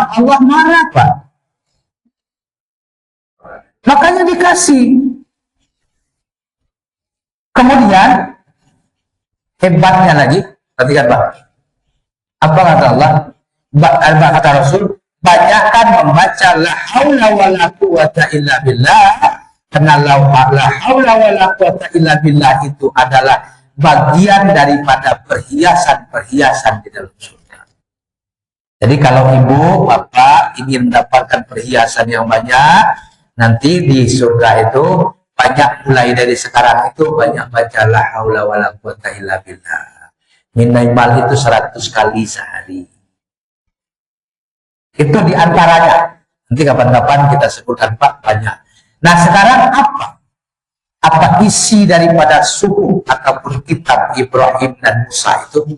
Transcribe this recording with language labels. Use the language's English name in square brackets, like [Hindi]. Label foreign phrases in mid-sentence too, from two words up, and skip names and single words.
[Indonesian] Allah marah Pak. Makanya dikasih. Kemudian hebatnya lagi, perhatikan Pak. Apa kata Allah? Kata Rasul, banyakkan membaca [Arabic] لا حول ولا قوة إلا بالله. [Indonesian] Karena [Arabic] لا حول ولا قوة إلا بالله [Indonesian] itu adalah bagian daripada perhiasan-perhiasan di dalam surga. Jadi kalau ibu, bapak ingin mendapatkan perhiasan yang banyak, nanti di surga itu banyak, mulai dari sekarang itu banyak baca [Arabic] لا حول ولا قوة إلا بالله. [Indonesian] Minimal itu 100 kali sehari. Itu diantaranya. Nanti kapan-kapan kita sebutkan Pak, banyak. Nah sekarang apa isi daripada suhuf ataupun kitab Ibrahim dan Musa itu?